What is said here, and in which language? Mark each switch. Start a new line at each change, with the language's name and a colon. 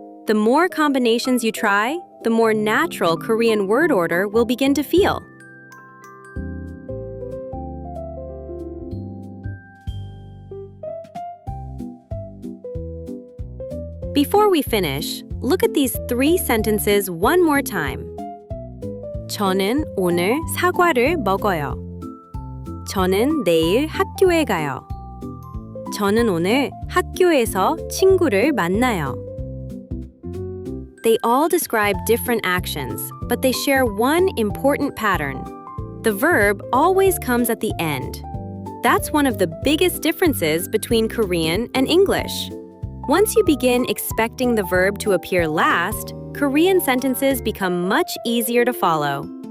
English: The more combinations you try, the more natural Korean word order will begin to feel. Before we finish, look at these 3 sentences one more time.
Korean: 저는 오늘 사과를 먹어요. 저는 내일 학교에 가요. 저는 오늘 학교에서 친구를 만나요.
English: They all describe different actions, but they share one important pattern. The verb always comes at the end. That's one of the biggest differences between Korean and English. Once you begin expecting the verb to appear last, Korean sentences become much easier to follow.